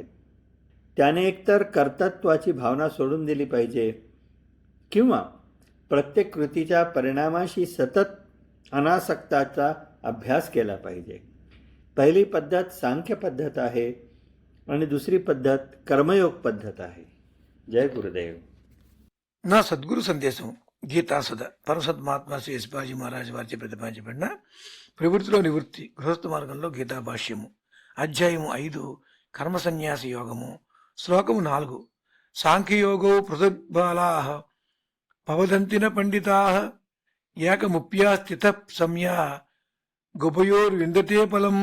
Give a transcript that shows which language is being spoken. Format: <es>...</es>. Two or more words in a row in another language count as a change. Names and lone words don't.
<mr>त्याने एकतर कर्तृत्वाची भावना सोडून दिली पाहिजे किंवा प्रत्येक कृतीच्या परिणामाशी सतत अनासक्ताचा अभ्यास केला पाहिजे। पहिली पद्धत सांख्य पद्धत आहे आणि दुसरी पद्धत कर्मयोग पद्धत आहे. जय गुरुदेव.</mr> <te>నా సద్గురు సందేశం గీతాసుధ పరసద్మాత్మ శ్రీ యశ్వాజీ మహారాజ్ వారిచే ప్రతిపాదించబడిన ప్రవృత్తిలో నివృత్తి గృహస్థ మార్గంలో గీతా భాష్యము అధ్యాయము 5 కర్మ సన్యాస యోగము శ్లోకము 4 సాంఖ్యయోగో పృథగ్బాలా భవదంతిన పండితా ఏకముప్యా స్థిత సంయా గుభయోర్విందతే ఫలం.</te>